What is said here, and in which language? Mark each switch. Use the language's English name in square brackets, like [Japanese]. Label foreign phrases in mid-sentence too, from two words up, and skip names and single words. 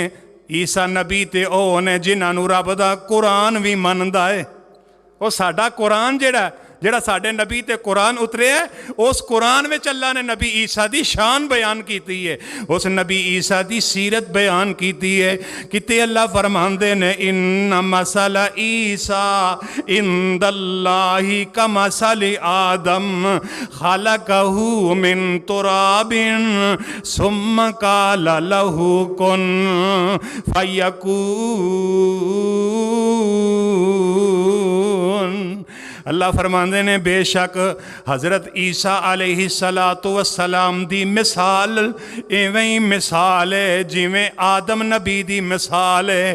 [Punjabi] عیسیٰ نبی تے او نیں جنہاں نوں رب دا قرآن وی من دا اے. وہ ساڈا قرآن جیہڑا ساڈے نبی تے قرآن اُتریا اے، اس قرآن میں اللہ نے نبی عیسیٰ دی شان بیان کی ہے، اس نبی عیسیٰ دی سیرت بیان کی ہے. کتے اللہ فرماندے نیں [Arabic] إن مثل عيسى عند الله كمثل آدم خلقه من تراب ثم قال له كن فيكون. [Punjabi] اللہ فرماندے نیں بیشک حضرت عیسیٰ علیہ الصلوٰۃ والسلام دی مثال اِویں ای مثال اے جیویں آدم نبی دی مثال اے.